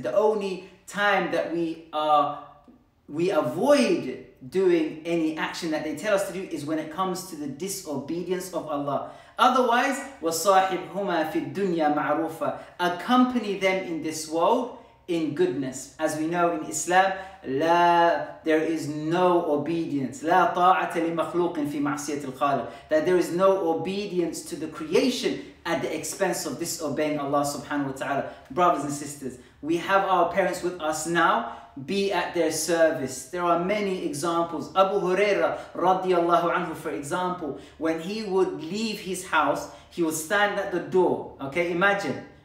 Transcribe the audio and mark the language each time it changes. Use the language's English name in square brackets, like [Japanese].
[English] The only time that we avoid doing any action that they tell us to do is when it comes to the disobedience of Allah. Otherwise, [Arabic] وَصَاحِبْهُمَا فِي الدُّنْيَا مَعْرُوفًا, [English] accompany them in this world in goodness. As we know in Islam, there is no obedience. [Arabic] لا طاعة لمخلوق في معصية الخالق. [English] That there is no obedience to the creation at the expense of disobeying Allah subhanahu wa ta'ala. Brothers and sisters, we have our parents with us now. Be at their service. There are many examples. Abu Huraira radiallahu anhu, for example, when he would leave his house, he would stand at the door. Okay, imagine.